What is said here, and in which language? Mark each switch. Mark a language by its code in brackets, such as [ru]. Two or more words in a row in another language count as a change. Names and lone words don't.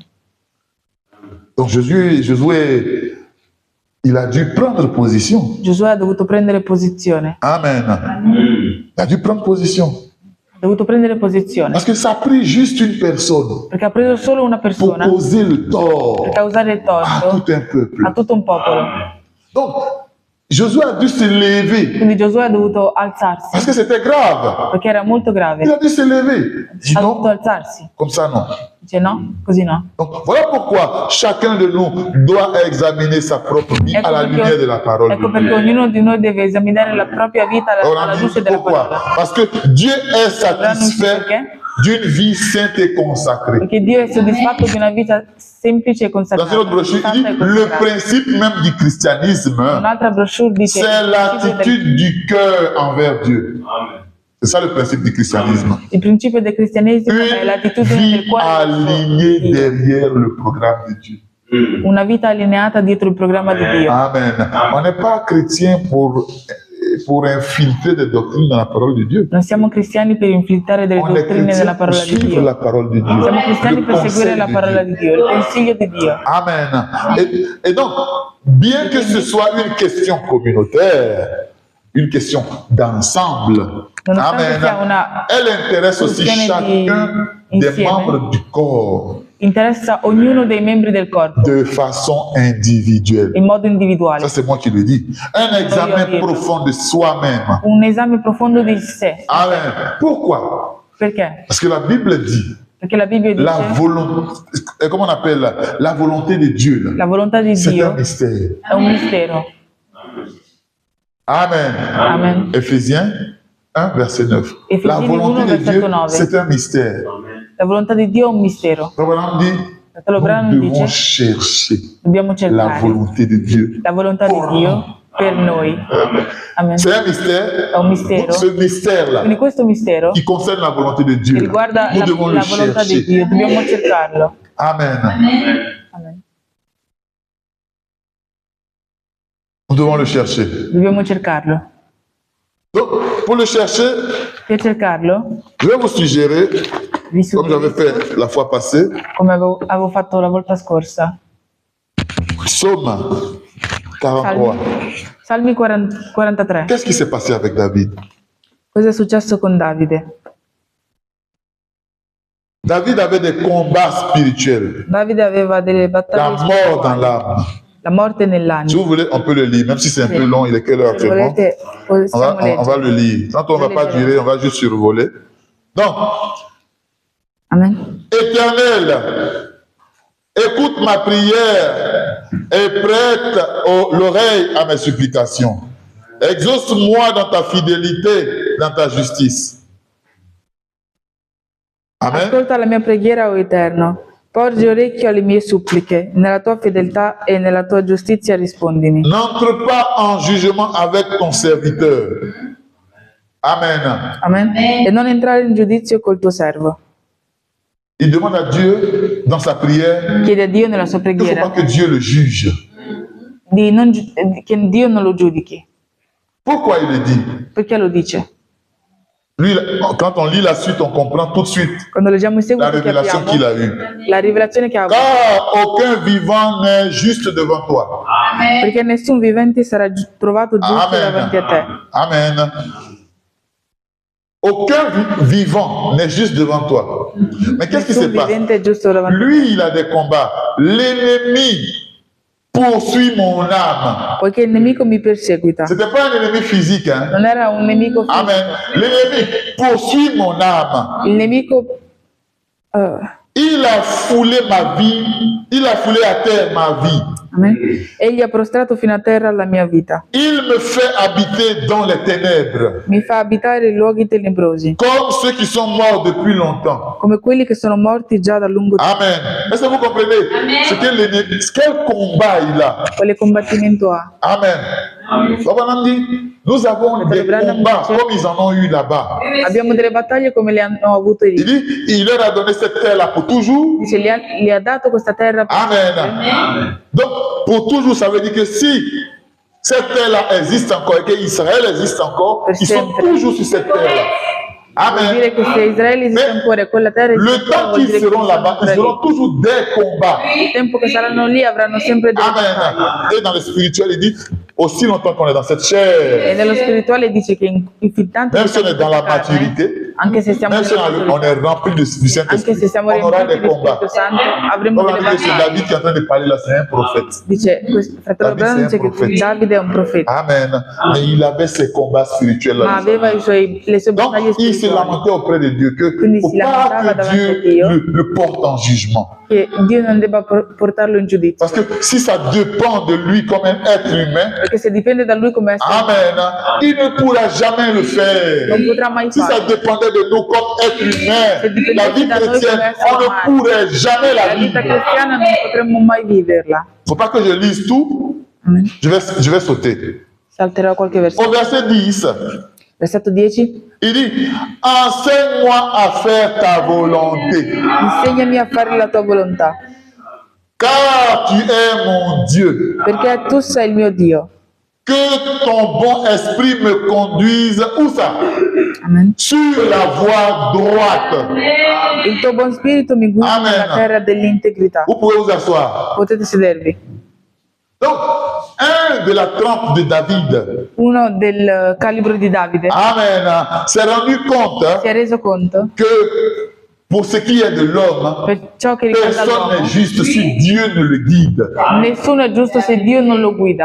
[fr] Donc Josué, il a dû prendre position. [it] Giosuè ha dovuto prendere posizione. [fr] Amen. Il a dû prendre position. [it] Ha dovuto prendere posizione. [fr] Parce que ça a pris juste une personne [it] Perché ha preso solo una [fr] pour [it] persona [fr] causer le tort [it] per causare il [fr] à [it] torto [fr] tout un peuple. [it] a tutto un popolo. [fr] Donc, Josué a dû se lever [it] Quindi Giosuè ha dovuto alzarsi [fr] parce que c'était grave. [it] perché era molto [fr] Il [it] grave. [fr] a dû se lever. Dis [it] Ha dovuto [fr] non, [it] alzarsi. [fr] comme ça non. [it] Dice no, così no. [fr] Donc, voilà pourquoi chacun de nous doit examiner sa propre vie à la lumière de la parole [it] ecco [fr] de [it] perché [fr] Dieu. [it] ognuno di noi deve esaminare la propria vita [fr] On [it] alla [fr] a [it] luce [fr] dit [it] della [fr] pourquoi? [it] parola. [fr] Parce que Dieu est [it] Allora non si [fr] satisfait [it] perché? [fr] d'une vie sainte et consacrée. [it] Perché Dio è soddisfatto di una vita semplice e [fr] Dans une autre [it] consacrata. [fr] brochure, il [it] santa [fr] dit [it] e [fr] le [it] consacrata. [fr] principe même du christianisme, [it] Un'altra brochure dice [fr] c'est [it] il principio [fr] l'attitude du cœur envers Dieu. C'est ça le principe du christianisme. [it] il principio del cristianesimo è [fr] Une [it] l'attitudine [fr] vie [it] del cuore [fr] alignée [it] verso Dio. [fr] derrière le programme de Dieu. [it] Una vita allineata dietro il programma di Dio. Amen. [fr] On n'est pas chrétien pour infiltrer des doctrines dans la parole de Dieu. [it] Non siamo cristiani per infiltrare delle [fr] On est [it] dottrine nella [fr] chrétien pour [it] parola di [fr] suivre [it] Dio. [fr] la parole de Dieu. [it] Siamo cristiani [fr] Le [it] per seguire [fr] conseil [it] la [fr] de [it] parola [fr] Dieu. [it] di Dio, il consiglio di Dio. Amen. [fr] Et donc, bien que ce soit une question communautaire, une question d'ensemble, [it] Nonostante amen, sia una [fr] elle intéresse aussi [it] questione di [fr] chacun des [it] insieme, [fr] membres du corps [it] interessa ognuno dei membri del corpo [fr] de façon individuelle. [it] in modo individuale. [fr] Ça, c'est moi qui le dis. Un examen profond de soi-même. [it] Un esame profondo di sé. [fr] Amen. Pourquoi? [it] Perché? [fr] Parce que la Bible dit [it] Perché la Bibbia [fr] la [it] dice [fr] volonté, comment on appelle la volonté de Dieu, là, [it] la volontà di [fr] c'est un [it] Dio [fr] mystère. [it] è un mistero. Amen. Amen. [fr] Éphésiens 1, verset 9. Ephésiens La volonté 1, de verset Dieu, 9. c'est un mystère. [it] La volontà di Dio è un mistero. [fr] Abraham dit, [it] Fratello Branco [fr] nous devons [it] dice [fr] chercher [it] dobbiamo [fr] la [it] cercare [fr] volonté de Dieu. [it] la volontà di Dio per noi. Amen. [fr] C'est un mystère. [it] È un mistero. [fr] Ce mystère-là [it] Quindi questo mistero [fr] qui concerne la volonté de [it] che [fr] Dieu, [it] riguarda [fr] nous devons le [it] la volontà di [fr] chercher. [it] Dio, dobbiamo cercarlo. Amen. Amen. [fr] Nous devons le chercher. [it] Dobbiamo cercarlo. [fr] Donc, pour le chercher, [it] Per cercarlo, [fr] je vais vous suggérer, [it] vi [fr] comme j'avais [it] suggerisco, [fr] fait la fois passée, [it] come avevo fatto la volta scorsa, [fr] Psaume 43. [it] Salmi 43. [fr] Qu'est-ce qui s'est passé avec David? [it] Cosa è successo con Davide? [fr] David avait des combats spirituels. [it] Davide aveva delle [fr] La [it] battaglie [fr] mort dans [it] spirituali, [fr] l'âme. [it] la morte [fr] Si [it] nell'anima. [fr] vous voulez, on peut le lire, même si c'est un peu long, il est quelle heure [it] Se [fr] actuellement? [it] volete, possiamo [fr] On va [it] leggere. [fr] le lire. Quand on ne va pas durer, on va juste survoler. Donc, Amen. Éternel, écoute ma prière et prête l'oreille à mes supplications. Exauce-moi dans ta fidélité, dans ta justice. Amen. [it] Ascolta la mia preghiera, o Eterno. Porgi orecchio alle mie suppliche. Nella tua fedeltà e nella tua giustizia rispondimi. [fr] N'entre pas en jugement avec ton serviteur. Amen. Amen. [it] E non entrare in giudizio col tuo servo. [fr] Il demande à Dieu dans sa prière [it] Chiede a Dio nella sua [fr] qu'il ne faut pas [it] preghiera [fr] que Dieu le juge. [it] che Dio non lo giudichi. [fr] Pourquoi il le dit? [it] Perché lo dice? [fr] Lui, quand on lit la suite, on comprend tout de suite [it] Quando leggiamo in [fr] la [it] seguito [fr] révélation qu'il [it] capiamo [fr] a eue. [it] la rivelazione che ha avuto. [fr] Car aucun vivant n'est juste devant toi. [it] Perché nessun vivente sarà trovato giusto Amen. davanti a te. Amen. [fr] Aucun vivant n'est juste devant toi. Mais qu'est-ce qui se [it] Nessun [fr] passe? [it] vivente è giusto davanti a te. [fr] Lui, il a des combats. L'ennemi poursuit mon âme. [it] Poiché il nemico mi perseguita. [fr] C'était pas un ennemi physique, hein? [it] Non era un nemico fisico. Amen. [fr] L'ennemi poursuit mon âme. [it] Il nemico [fr] Il a foulé ma vie. Il a foulé à terre ma vie. amen. [it] Egli ha prostrato fino a terra la mia vita. [fr] Il me fait habiter dans les ténèbres. [it] Mi fa abitare in luoghi tenebrosi, [fr] Comme ceux qui sont morts depuis longtemps. [it] come quelli che sono morti già da lungo tempo. Amen. [fr] Est-ce que vous comprenez? Ce que l'ennemi, quel combat il a? [it] Quale combattimento ha? Amen. [fr] Papa dit, nous avons des combats comme ils en ont eu là-bas. [it] Abbiamo delle battaglie come le hanno avute [fr] Il [it] lì. [fr] dit, il leur a donné cette terre-là pour toujours. [it] Dice, gli ha dato questa terra per Amen. [fr] Donc, pour toujours, ça veut dire que si cette terre-là existe encore et qu'Israël existe encore, ils sont toujours sur cette terre-là. [it] vuol dire Amen. che se Israele esiste ancora e quella terra esiste [fr] Le [it] ancora, [fr] temps [it] vuol [fr] qu'ils [it] dire che [fr] seront [it] ci sono [fr] là-bas, ils [it] ancora [fr] auront [it] lì. [fr] toujours des combats. [it] Il tempo che saranno lì avranno sempre delle battaglie. Amen. [fr] Et dans le spirituel, il dit, aussi longtemps qu'on est dans cette [it] E [fr] chair, [it] nello spirituale dice che fin tanto [fr] même [it] che [fr] si on [it] siamo [fr] est dans la [it] in questa carne, [fr] maturité, [it] anche se siamo [fr] même si [it] nella [fr] on [it] maturità, [fr] est rempli du [it] anche [fr] Saint-Esprit, [it] se siamo [fr] on aura [it] riempiti [fr] des [it] di [fr] combats. [it] Spirito Santo, avremo [fr] Comme on [it] delle [fr] dit que c'est [it] battaglie. [fr] David qui est en train de parler là, c'est un prophète. [it] Dice, fratello Davide Branham è dice un che profeta. Davide è un profeta, Amen. [fr] Mais il avait ses combats spirituels [it] ma [fr] là. [it] aveva le sue [fr] Donc, [it] battaglie [fr] il se [it] spirituali, [fr] lamentait auprès de Dieu que [it] Quindi [fr] faut [it] si [fr] pas [it] lamentava [fr] que [it] davanti a [fr] Dieu [it] Dio. [fr] le porte en jugement. [it] che Dio non debba portarlo in giudizio, [fr] Parce que si ça dépend de lui comme un être humain, [it] perché se dipende da lui come essere, [fr] Amen, il ne pourra jamais le faire. [it] non potrà mai [fr] Si ça [it] farlo. [fr] dépendait de nous comme être humain, [it] Se dipendesse [fr] la vie [it] da noi [fr] chrétienne, [it] come essere [fr] on ne [it] umani, [fr] pourrait jamais la [it] la vita [fr] vivre. [it] cristiana non potremmo mai viverla. [fr] Faut pas que je lise tout, [it] Amen. [fr] je vais sauter. [it] Salterò qualche versetto. [fr] Au verset 10, [it] Versetto 10. [fr] il dit, enseigne-moi à faire ta volonté, [it] Insegnami a fare la tua volontà, [fr] car tu es mon Dieu. [it] perché tu sei il mio Dio. [fr] Que ton bon esprit me conduise, où ça? [it] Amen. [fr] Sur la voie droite. [it] Il tuo buon spirito mi guida Amen. nella terra dell'integrità. [fr] Vous pouvez vous asseoir. [it] Potete sedervi. [fr] Donc, un de la trempe de David, [it] Uno del calibro di Davide [fr] Amen, s'est rendu compte [it] si è reso conto, [fr] que pour ce qui est de l'homme, [it] per ciò che riguarda [fr] personne [it] l'uomo, [fr] n'est juste si Dieu ne le guide. [it] nessuno è giusto se Dio non lo guida.